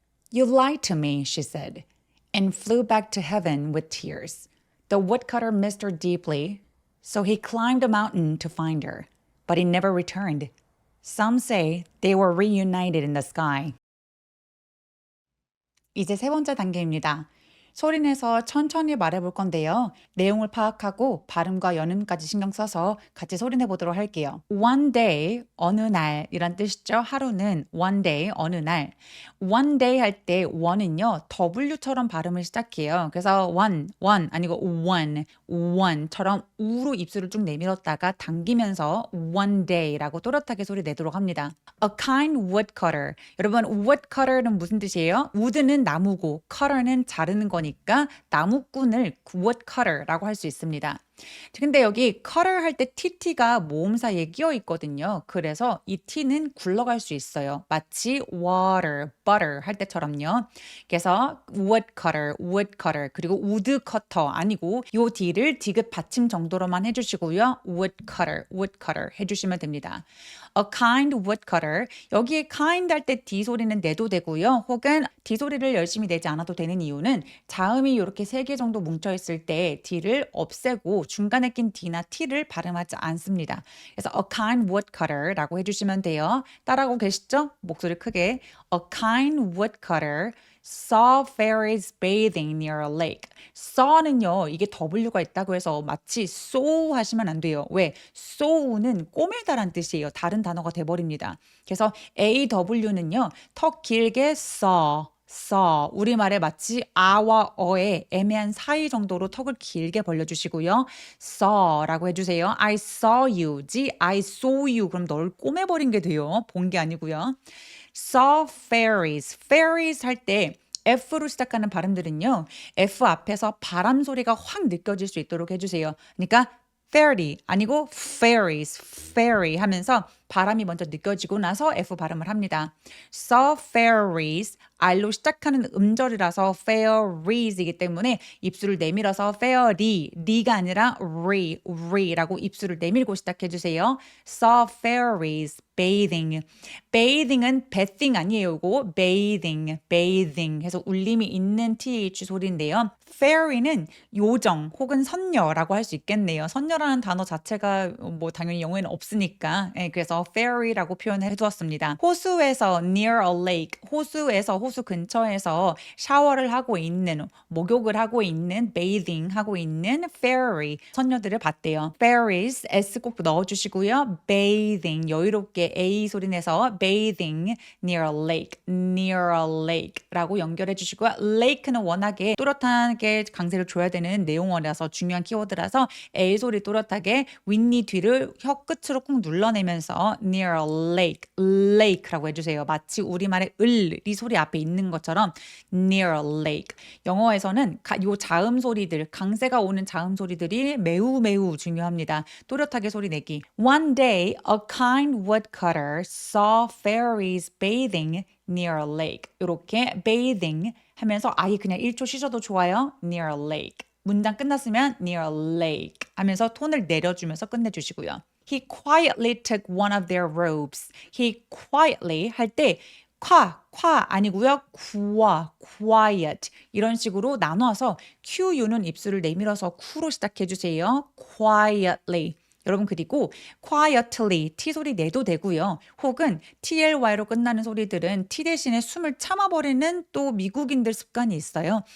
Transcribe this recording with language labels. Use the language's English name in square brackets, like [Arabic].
[English] "You lied to me," she said, and flew back to heaven with tears. The woodcutter missed her deeply, so he climbed a mountain to find her, but he never returned. Some say they were reunited in the sky. [Korean] 이제 세 번째 단계입니다. 소리내서 천천히 말해볼 건데요. 내용을 파악하고 발음과 연음까지 신경 써서 같이 소리내 보도록 할게요. [English] One day, [Korean] 어느 날 이란 뜻이죠. 하루는 [English] one day, [Korean] 어느 날. One day 할 때 one은요. W처럼 발음을 시작해요. 그래서 one 아니고 one처럼 우로 입술을 쭉 내밀었다가 당기면서 [English] one day [Korean] 라고 또렷하게 소리 내도록 합니다. A kind woodcutter. 여러분 woodcutter는 무슨 뜻이에요? wood는 나무고 cutter는 자르는 거니까 나무꾼을 woodcutter라고 할 수 있습니다. 근데 여기 cutter 할 때 tt가 모음 사이에 끼어 있거든요. 그래서 이 t는 굴러갈 수 있어요. 마치 water, butter 할 때처럼요. 그래서 woodcutter 그리고 woodcutter 아니고 요 d를 디귿 받침 정도로만 해주시고요. woodcutter 해주시면 됩니다. [English] A kind woodcutter [Korean] 여기에 kind 할 때 d 소리는 내도 되고요. 혹은 d 소리를 열심히 내지 않아도 되는 이유는 자음이 이렇게 3개 정도 뭉쳐 있을 때 d를 없애고 중간에 낀 d나 t를 발음하지 않습니다. 그래서 [English] a kind woodcutter [Korean] 라고 해주시면 돼요. 따라하고 계시죠? 목소리 크게. [English] A kind woodcutter saw fairies bathing near a lake. [Korean] saw는요, 이게 W가 있다고 해서 마치 saw 하시면 안 돼요. 왜? saw는 꼬매다란 뜻이에요. 다른 단어가 돼버립니다. 그래서 aw는요, 턱 길게 saw 우리말에 마치 아와 어의 애매한 사이 정도로 턱을 길게 벌려주시고요. saw라고 해주세요. [English] I saw you [Korean] 지 I saw you 그럼 널 꼬매버린 게 돼요. 본 게 아니고요. saw fairies 할 때 F로 시작하는 발음들은요. F 앞에서 바람 소리가 확 느껴질 수 있도록 해주세요. 그러니까 fairy 아니고 fairies, fairy 하면서 바람이 먼저 느껴지고 나서 F 발음을 합니다. [English] saw fairies [Korean] R로 시작하는 음절이라서 fairies 이기 때문에 입술을 내밀어서 fairy, 리가 아니라 re라고 입술을 내밀고 시작해주세요. [English] Saw fairies bathing. [Korean] bathing은 bathing 아니에요. 이거 bathing 해서 울림이 있는 th 소리인데요. fairy는 요정 혹은 선녀라고 할 수 있겠네요. 선녀라는 단어 자체가 뭐 당연히 영어에는 없으니까 그래서 fairy라고 표현해 두었습니다. 호수에서 [English] near a lake, [Korean] 호수에서 호수 근처에서 샤워를 하고 있는 목욕을 하고 있는 bathing 하고 있는 fairy 선녀들을 봤대요. fairies s 꼭 넣어주시고요. bathing 여유롭게 a 소리 내서 [English] bathing near a lake [Korean] 라고 연결해 주시고요. lake는 워낙에 또렷하게 강세를 줘야 되는 내용어라서 중요한 키워드라서 a 소리 또렷하게 윗니 뒤를 혀 끝으로 꾹 눌러내면서 [English] near a lake [Korean] 라고 해주세요. 마치 우리말의 이 소리 앞에 있는 것처럼 [English] near a lake. [Korean] 영어에서는 요 자음 소리들, 강세가 오는 자음 소리들이 매우 중요합니다. 또렷하게 소리 내기. [English] One day, a kind woodcutter saw fairies bathing near a lake. [Korean] 이렇게 bathing 하면서 아예 그냥 1초 쉬셔도 좋아요. [English] near a lake. [Korean] 문장 끝났으면 [English] near a lake [Korean] 하면서 톤을 내려주면서 끝내주시고요. [English] He quietly took one of their robes. He quietly [Korean] 할 때 夸아니고요. quiet 이런 식으로 나눠서 QU는 입술을 내밀어서 쿠로 시작해 주세요. [English] quietly. [Korean] 여러분 그리고 quietly T 소리 내도 되고요. 혹은 TLY로 끝나는 소리들은 T 대신에 숨을 참아버리는 또 미국인들 습관이 있어요.